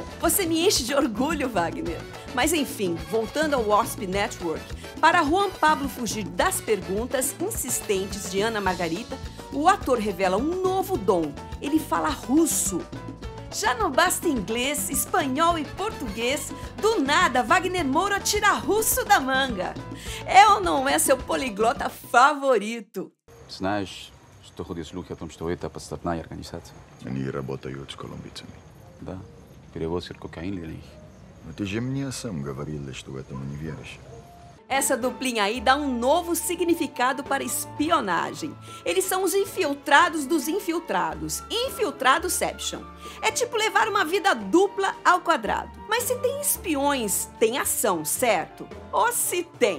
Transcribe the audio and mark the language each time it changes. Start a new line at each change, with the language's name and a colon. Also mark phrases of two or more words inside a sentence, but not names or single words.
Portuguese: Você me enche de orgulho, Wagner. Mas enfim, voltando ao Wasp Network, para Juan Pablo fugir das perguntas insistentes de Ana Margarita, o ator revela um novo dom. Ele fala russo. Já não basta inglês, espanhol e português, do nada Wagner Moura tira russo da manga. É ou não é seu poliglota favorito?
Russian: Знаешь, что ходят слухи о том, что это подставная организация? Они работают с колумбийцами. Да, перевозят кокаин для них. Но ты же мне сам говорил, что этому не веришь.
Portuguese: Essa duplinha aí dá um novo significado para espionagem. Eles são os infiltrados dos infiltrados. Infiltradoception. É tipo levar uma vida dupla ao quadrado. Mas se tem espiões, tem ação, certo? Ou se tem?